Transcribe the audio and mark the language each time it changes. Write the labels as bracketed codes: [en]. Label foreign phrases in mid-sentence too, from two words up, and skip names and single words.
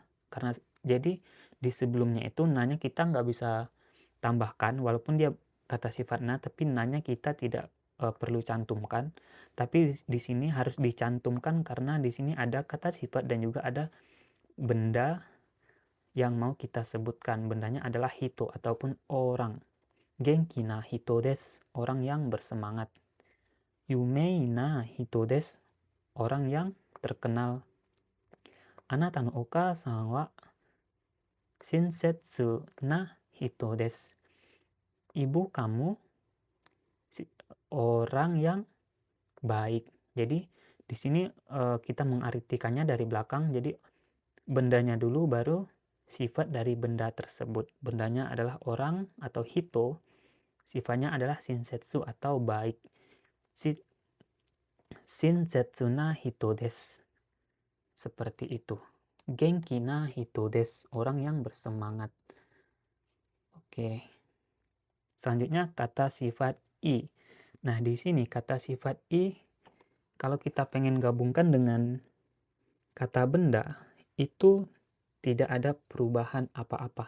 [id] Karena jadi di sebelumnya itu nanya kita nggak bisa tambahkan, walaupun dia kata sifat na, tapi nanya kita tidak perlu cantumkan. Tapi di sini harus dicantumkan karena di sini ada kata sifat dan juga ada benda yang mau kita sebutkan. Bendanya adalah hito ataupun orang. [ja] 元気な人です, [id] orang yang bersemangat. [ja] 有名な人です, [id] orang yang terkenal. [ja] あなたのお母さんは親切な人です. [id] Ibu kamu orang yang baik. Jadi di sini kita mengartikannya dari belakang. Jadi bendanya dulu baru sifat dari benda tersebut. Bendanya adalah orang atau hito. Sifatnya adalah shinsetsu atau baik. [ja] 親切な人です. [id] Seperti itu. [ja] 元気な人です. [id] Orang yang bersemangat. Oke. Selanjutnya kata sifat i. Nah, di sini kata sifat i, kalau kita pengen gabungkan dengan kata benda, itu tidak ada perubahan apa-apa.